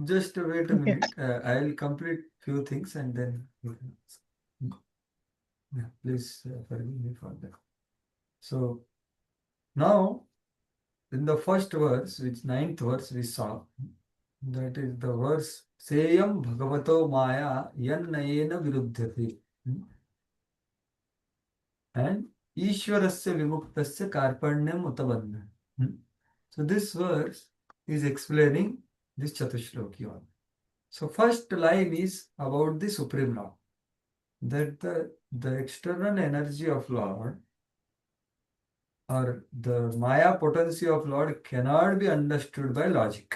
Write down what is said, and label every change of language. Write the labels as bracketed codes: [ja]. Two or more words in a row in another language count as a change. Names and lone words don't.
[en] just wait a Okay. minute. I'll complete few things and then you can ask. Yeah, please forgive me for that. So now in the first verse, which 9th verse we saw, that is the verse [sa] सेयं भगवतो माया यन्नयेन विरुध्यति. And ईश्वरस्य विमुक्तस्य कार्पण्यम् उतवन्न. [en] So this verse is explaining this Chatushloki one. So first line is about the Supreme Lord. That the external energy of Lord or the Maya potency of Lord cannot be understood by logic.